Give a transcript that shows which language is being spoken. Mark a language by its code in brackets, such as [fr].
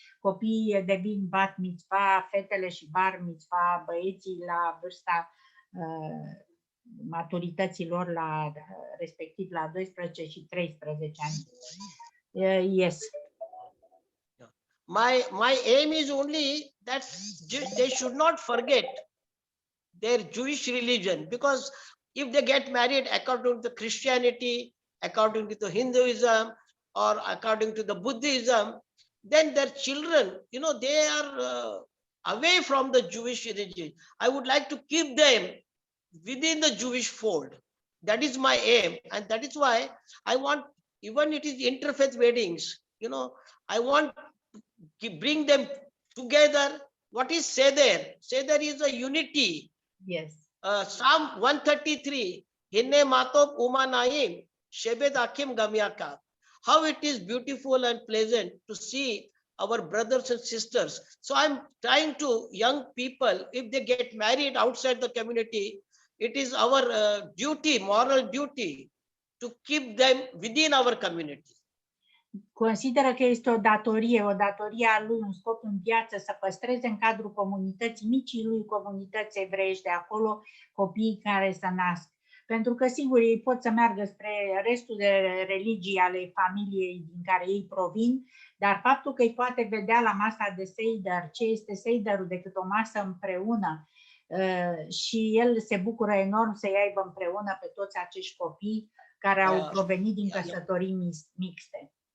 [ro] copiii devin bat mitzvah, fetele și bar mitzvah, băieții la vârsta maturității lor, respectiv la 12 și 13 ani. [en] Yes. My aim is only that they should not forget their Jewish religion, because if they get married according to Christianity, according to the Hinduism, or according to the Buddhism, then their children, they are away from the Jewish religion. I would like to keep them within the Jewish fold. That is my aim, and that is why I want, even it is interfaith weddings, I want to bring them together. What is Seder? Seder is a unity. Yes. [he] Psalm 133, Hinne matop umanaim, shebed akim gamiaka. [en] How it is beautiful and pleasant to see our brothers and sisters. So I'm trying to young people, if they get married outside the community, it is our duty, moral duty, to keep them within our community. [ro] Consideră că este o datorie a lui, un scop în viață, să păstreze în cadrul comunității, micii lui comunități evreiești de acolo, copiii care se nasc. Pentru că, sigur, ei pot să meargă spre restul de religii ale familiei din care ei provin, dar faptul că îi poate vedea la masa de Seder, ce este Sederul decât o masă împreună, și el se bucură enorm să-i aibă împreună pe toți acești copii care au provenit din căsătorii mixte.